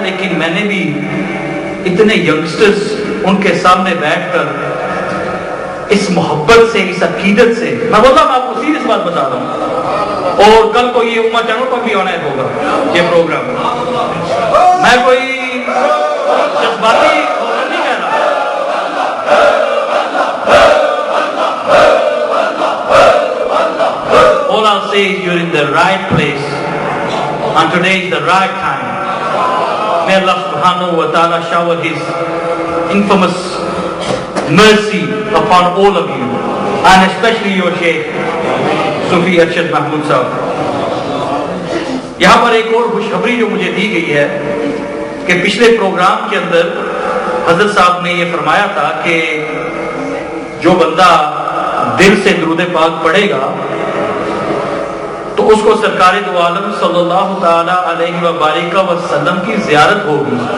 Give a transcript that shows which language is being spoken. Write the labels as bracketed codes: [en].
[ur] لیکن میں نے بھی اتنے ینگسٹرز ان کے سامنے بیٹھ کر اس محبت سے، اس عقیدت سے، میں بولتا ہوں آپ کو سیریس بات بتا رہا ہوں. اور کل کو یہ امہ چینل پر بھی آنا ہوگا یہ پروگرام. میں کوئی جذباتی نہیں کہہ رہا. [en] All I'll say is you're in the right place and today is the right time. May Allah subhanahu wa ta'ala shower his infamous mercy upon all of you and especially your Shaykh Sufi Arshad Mahmood Sahab. [ur] یہاں پر ایک اور خوشخبری جو مجھے دی گئی ہے کہ پچھلے پروگرام کے اندر حضرت صاحب نے یہ فرمایا تھا کہ جو بندہ دل سے درود پاک پڑھے گا تو اس کو سرکار دو عالم صلی اللہ تعالی علیہ وآلہ وسلم کی زیارت ہوگی.